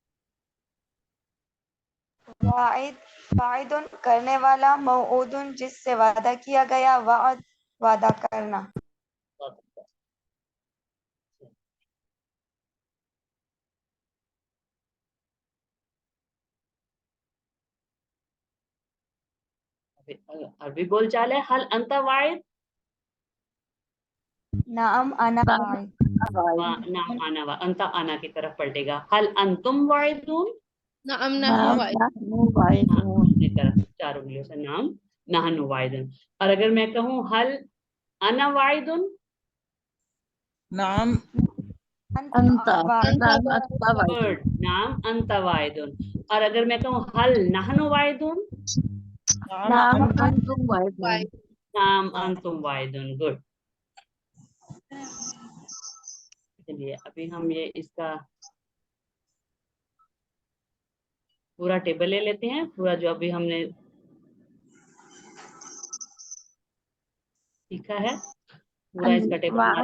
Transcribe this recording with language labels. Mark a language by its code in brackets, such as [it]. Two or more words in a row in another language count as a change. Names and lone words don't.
[ar] واعد واعد [hi] करने वाला, मऊदुन जिससे वादा किया गया, वाद वादा करना। वादा करना। अरबी बोल चाल है, [ar] هل أنت واعد, نعم أنا واعد, نعم أنا وا، أنت أنا की तरफ पलटेगा। هل أنتم واعدون, نعم نحن واعد, [hi] अपनी तरफ चार उंगलियों से [ar] نعم نحن واعدون. [hi] और अगर मैं कहूँ [ar] هل أنا واعد, नाम अंता वाइदुन نعم أنت واعد गुड, نعم أنت واعد. [hi] और अगर मैं कहूँ [ar] هل نحن واعدون, नाम नाम अंतुम أنتم واعدون نعم أنتم واعدون. गुड। [hi] चलिए अभी हम ये इसका पूरा टेबल ले लेते हैं, पूरा जो अभी हमने सीखा है, पूरा इसका टेबल हमारे